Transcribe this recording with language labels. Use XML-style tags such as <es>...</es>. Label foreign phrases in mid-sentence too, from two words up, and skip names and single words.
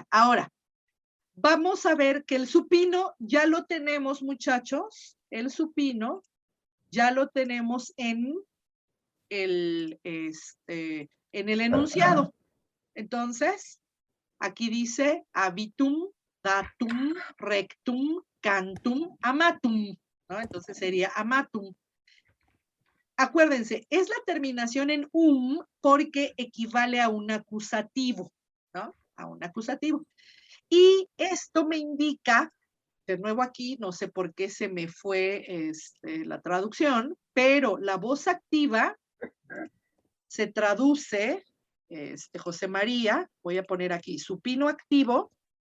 <es>Ahora, vamos a ver que el supino ya lo tenemos, muchachos, el supino ya lo tenemos en el enunciado.</es> <la>Entonces, aquí dice habitum, datum, rectum, cantum, amatum,</la> <es>¿no? Entonces sería amatum. Acuérdense, es la terminación en porque equivale a un acusativo, ¿no? A un acusativo. Y esto me indica, de nuevo aquí, no sé por qué se me fue la traducción, pero la voz activa se traduce, José María, voy a poner aquí, supino activo.</es>